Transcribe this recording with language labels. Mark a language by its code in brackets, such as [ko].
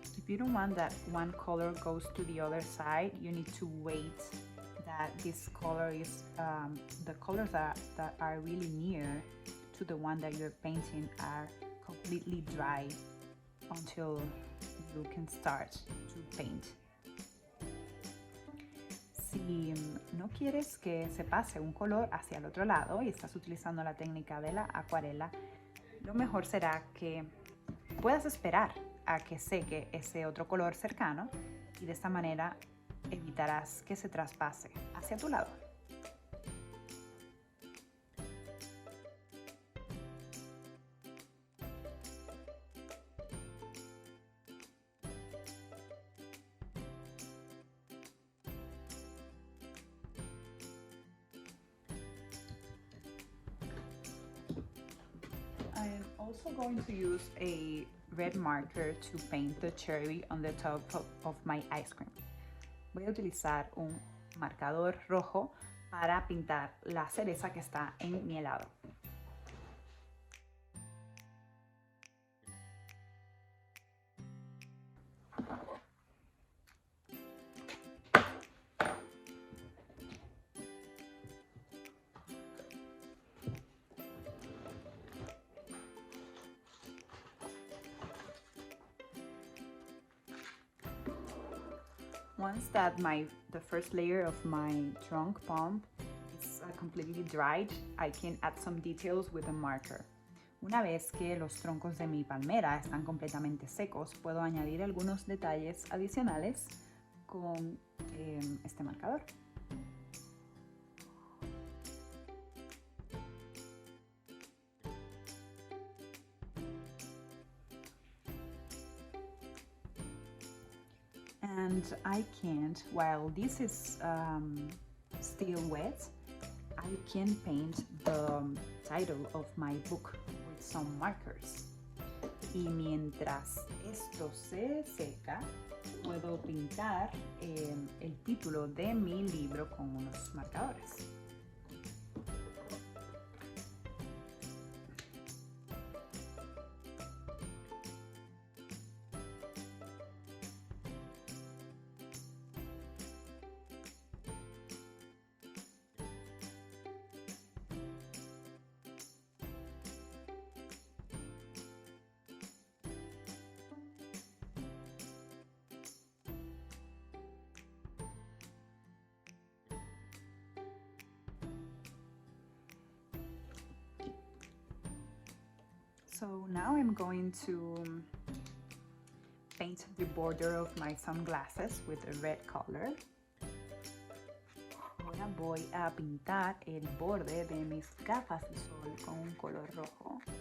[en] you don't want that one color goes to the other side, you need to wait that this color is, the colors that are really near to the one that you're painting are completely dry until you can start to paint. [es] Si no quieres que se pase un color hacia el otro lado y estás utilizando la técnica de la acuarela, lo mejor será que puedas esperar a que seque ese otro color cercano y de esta manera evitarás que se traspase hacia tu lado. [en] I'm also going to use a red marker to paint the cherry on the top of my ice cream. [es] Voy a utilizar un marcador rojo para pintar la cereza que está en mi helado. [en] Once that the first layer of my trunk palm is completely dried, I can add some details with a marker. [es] Una vez que los troncos de mi palmera están completamente secos, puedo añadir algunos detalles adicionales con este marcador. [en] And I can't, while this is still wet, I can paint the title of my book with some markers. [es] Y mientras esto se seca, puedo pintar el título de mi libro con unos marcadores. [en] So now I'm going to paint the border of my sunglasses with a red color. [es] Ahora voy a pintar el borde de mis gafas de sol con un color rojo.